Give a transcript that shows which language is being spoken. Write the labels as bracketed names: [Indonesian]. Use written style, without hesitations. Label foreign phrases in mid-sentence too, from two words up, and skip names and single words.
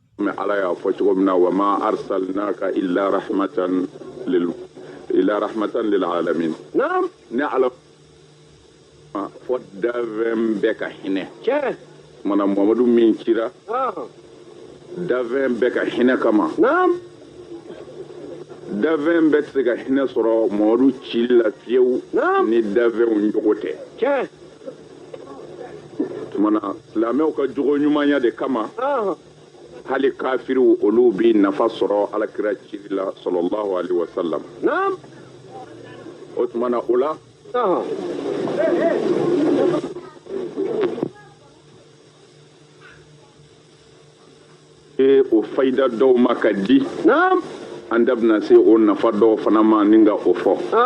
[Bambara] mais ala y'a fɔ cogo min na [Arabic] وما أرسلناك إلا رحمة للعالمين. [Bambara] Naam. Ne ala fɔ dafɛn bɛɛ ka hinɛ. Tiɲɛ. Mana Muhamadu min cira. Dafɛn bɛɛ ka hinɛ kama. Naam. Dafɛn bɛɛ tɛ se ka hinɛ sɔrɔ Muhamadu cili la fiyewu. Naam. Ni dafɛnw jogo tɛ. Tiɲɛ. Tumana silamɛw ka jogo ɲumanya de kama. Hali kafiriw olu bi nafa sɔrɔ alakira cili la [Arabic] صلى الله عليه وسلم. [Bambara] Naam. O tumana o la. O fayida dɔw ma ka di. Naam. An da bɛna se o nafa dɔw fana ma ni ka o fɔ.